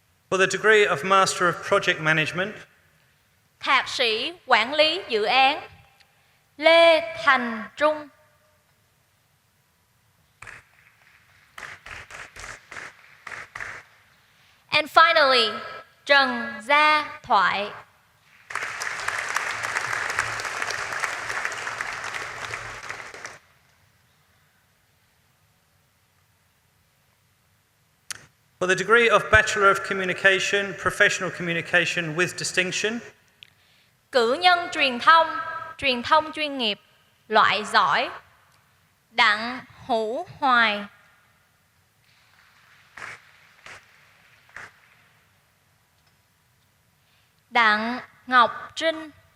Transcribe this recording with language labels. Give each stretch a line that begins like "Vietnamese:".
English: for the degree of Master of Project Management,
Vietnamese: Thạc sĩ Quản lý dự án Lê Thành Trung.
English: And finally, Trần Gia Thoại. for the degree of Bachelor of Communication, Professional Communication with Distinction,
Vietnamese: Cử nhân truyền thông chuyên nghiệp, loại giỏi Đặng Hữu Hoài. Đặng Ngọc Trinh.